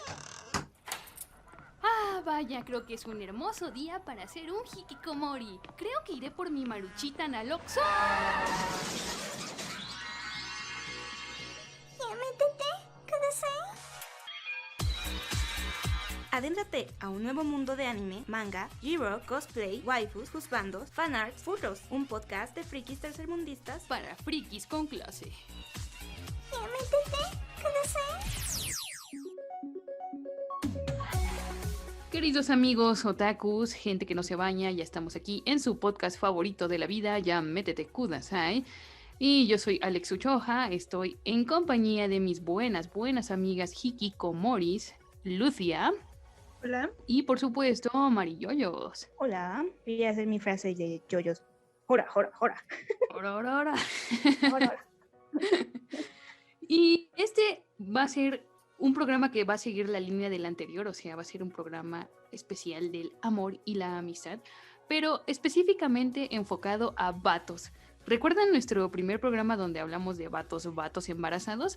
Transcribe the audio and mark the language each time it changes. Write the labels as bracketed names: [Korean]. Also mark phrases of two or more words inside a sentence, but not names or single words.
[Spanish] Ah, vaya, creo que es un hermoso día para hacer un hikikomori. Creo que iré por mi maruchita Naloxo. Adéntrate a un nuevo mundo de anime, manga, G-Rock, cosplay, waifus, juzbandos, fanarts, furros, un podcast de frikis tercermundistas Para frikis con clase. Queridos amigos otakus, gente que no se baña, ya estamos aquí en su podcast favorito de la vida, ya métete kudasai. Y yo soy Alex Uchoja, estoy en compañía de mis buenas amigas hikikomoris, Lucia. Hola. Y por supuesto, Mariyoyos. Hola, voy a hacer mi frase de yoyos. Jora, jora, jora. Ororora. Jora. Y este va a ser un programa que va a seguir la línea del anterior, o sea, va a ser un programa especial del amor y la amistad, pero específicamente enfocado a vatos. ¿Recuerdan nuestro primer programa donde hablamos de vatos embarazados?